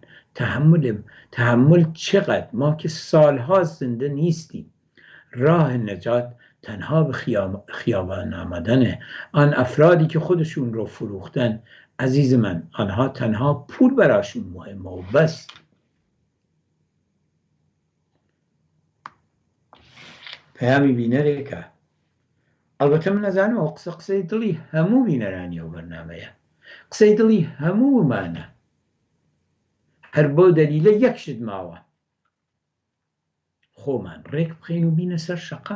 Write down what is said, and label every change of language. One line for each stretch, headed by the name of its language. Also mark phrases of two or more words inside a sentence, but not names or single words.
Persian: تحمل چقدر؟ ما که سالها زنده نیستیم. راه نجات تنها به خیابان آمدنه. آن افرادی که خودشون رو فروختن، عزیز من، آنها تنها پول براشون مهمه و بس.
Central Kurdish: پەیامی بینەرێکە. ئەلبەتە من نەزانم ئەو قسەی دڵی هەموو بینەرانی ئەو بەرنامەیە، قسەی دڵی هەموومانە. هەر بۆ دەلیلە یەکشت ماوە، خۆمان ڕێک بخەین و بینە سەر شەقام.